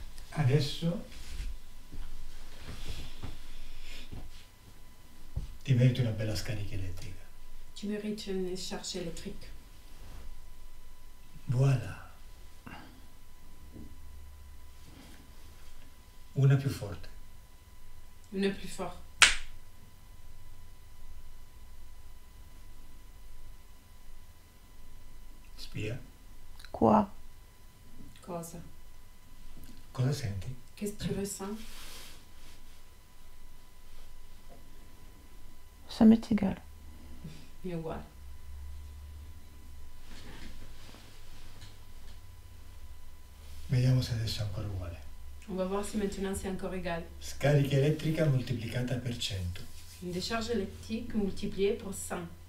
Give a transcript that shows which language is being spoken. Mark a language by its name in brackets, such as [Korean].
[Italian] Adesso ti meriti una bella scarica elettrica. [French] Tu mérites une charge électrique. Voilà. [Italian] Una più forte. [French] Une plus fort. [Italian] Spia. [French] Quoi? [Italian] Cosa? Cosa senti? [French] Qu'est-ce que tu ressens? Ça m'est égal. [Italian] Mi è uguale. Vediamo se adesso è ancora uguale. [French] On va voir si maintenant c'est encore égal. [Italian] Scarica elettrica moltiplicata per 100. [French] Une décharge électrique multipliée par 100.